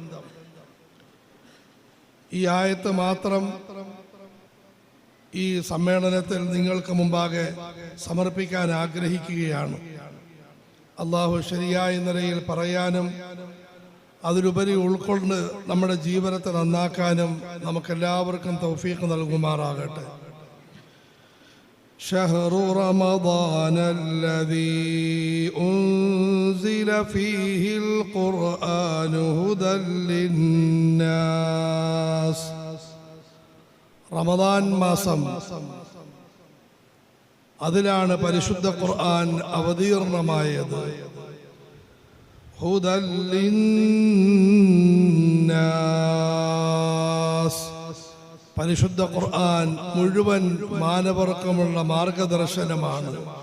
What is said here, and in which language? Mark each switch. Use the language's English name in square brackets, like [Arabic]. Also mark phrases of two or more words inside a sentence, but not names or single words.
[Malayalam] ഈ ആയത്ത് മാത്രം ഈ സമ്മേളനത്തിൽ നിങ്ങൾക്ക് മുമ്പാകെ സമർപ്പിക്കാൻ ആഗ്രഹിക്കുകയാണ്. അള്ളാഹു ശരിയായ നിലയിൽ പറയാനും അതിലുപരി ഉൾക്കൊണ്ട് നമ്മുടെ ജീവിതത്തെ നന്നാക്കാനും നമുക്കെല്ലാവർക്കും തൗഫീഖ് നൽകുമാറാകട്ടെ. [Arabic] شهر رمضان الذي أنزل فيه القرآن هدى للناس. [Malayalam] റമദാൻ മാസം, അതിലാണ് പരിശുദ്ധ ഖുർആൻ അവതീർണമായത്. [Arabic] هدى للناس, [Malayalam] പരിശുദ്ധ ഖുർആൻ മുഴുവൻ മാനവർക്കുമുള്ള മാർഗദർശനമാണ്.